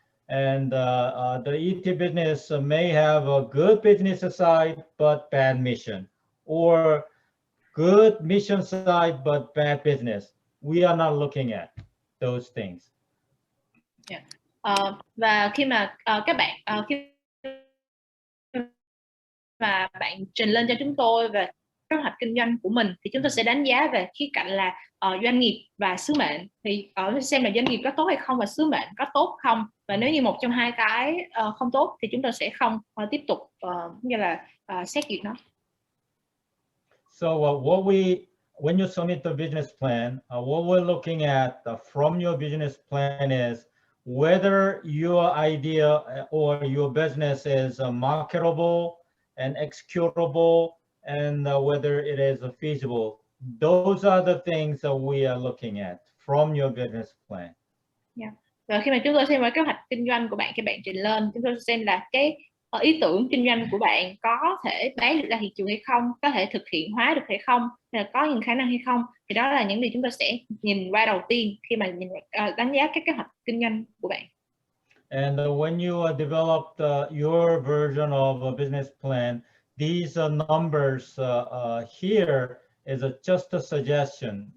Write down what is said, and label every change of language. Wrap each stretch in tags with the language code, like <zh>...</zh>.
<en>And the ET business may have a good business side, but bad mission, or good mission side, but bad business. We are not looking at those things.</en> <vi>Và khi mà các bạn khi mà bạn trình lên cho chúng tôi về kế hoạch kinh doanh của mình thì chúng tôi sẽ đánh giá về khía cạnh là doanh nghiệp và sứ mệnh, thì xem là doanh nghiệp có tốt hay không và sứ mệnh có tốt không, và nếu như một trong hai cái không tốt thì chúng tôi sẽ không tiếp tục như là xét duyệt nó.</vi> <en>So when you submit the business plan, what we're looking at from your business plan is whether your idea or your business is marketable and executable, and whether it is feasible. Those are the things that we are looking at from your business plan. Yeah.</en> <vi>Và khi mà chúng tôi xem qua kế hoạch kinh doanh của bạn, khi bạn trình lên, chúng tôi xem là cái ý tưởng kinh doanh của bạn có thể bán được ra thị trường hay không, có thể thực hiện hóa được hay không, hay là có những khả năng hay không, thì đó là những gì chúng tôi sẽ nhìn qua đầu tiên khi mà đánh giá các kế hoạch kinh doanh của bạn.</vi> <en>And when you developed your version of a business plan, these numbers here is just a suggestion.</en>